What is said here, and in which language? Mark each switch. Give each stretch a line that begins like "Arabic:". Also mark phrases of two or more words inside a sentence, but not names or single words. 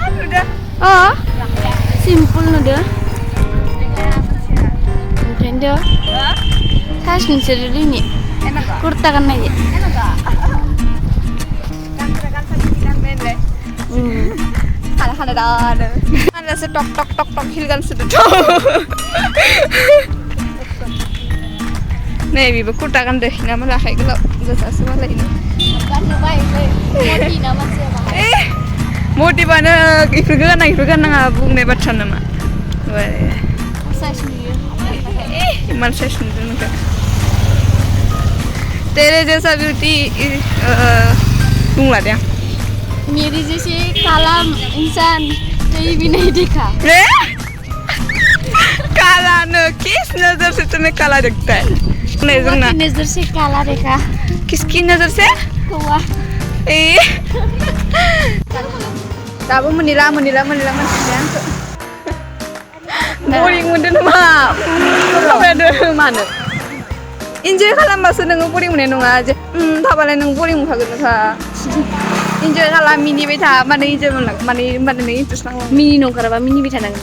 Bodo: सिम्पोल नुदो ओंखायनोथ' सास नोंसोरो दिनै कुर्ता गाननाय हानादानो टक हिलगानसोदो नै बेबो कुर्ता गानदो हिना माला आखाइ गोलाव गोजासो मालायनो मटिबानो इफोरखौ गाननाङा बुंनाय बाथ्रा नामा इमान साइज नुदों नोंखौ
Hindi: तेरे जैसा ब्यूटी
Bodo: बुंला दे
Hindi: मेरी जैसे काला इंसान कहीं भी नहीं देखा काला न किस नजर से तुम्हें काला दिखता है नजर से काला देखा किसकी नजर से हुआ
Bodo: दाबो मोनिला मानसिया आंखौ बरिं मोनदों नामा मानो इन्जय खालामबासो नोङो बरिं मोननाय नङा जे थाबालाय नों बरिं मोनखागोनखा इन्जय खालाम मिनिबाय था माने इन्जय मोनलां माने होनबानो नों इन्टारेस्ट नांगौ मिनि नंखाराबा मिनिबाय थानांगोन